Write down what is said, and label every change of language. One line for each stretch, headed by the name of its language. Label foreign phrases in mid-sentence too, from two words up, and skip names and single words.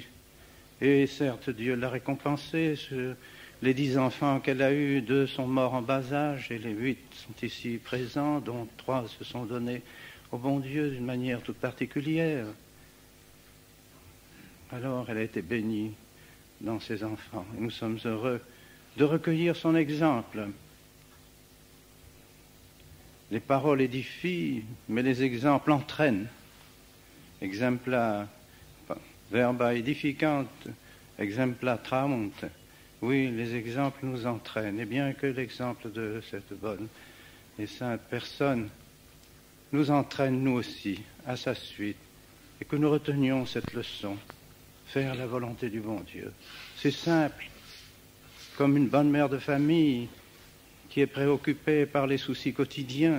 French: Et certes, Dieu l'a récompensé. Les 10 enfants qu'elle a eus, 2 sont morts en bas âge et les 8 sont ici présents, dont 3 se sont donnés au bon Dieu d'une manière toute particulière. Alors elle a été bénie dans ses enfants et nous sommes heureux de recueillir son exemple. Les paroles édifient, mais les exemples entraînent.
Latin: Exempla verba edificant, exempla traunt.
French: Oui, les exemples nous entraînent. Et bien que l'exemple de cette bonne et sainte personne nous entraîne nous aussi à sa suite et que nous retenions cette leçon, faire la volonté du bon Dieu. C'est simple, comme une bonne mère de famille qui est préoccupée par les soucis quotidiens.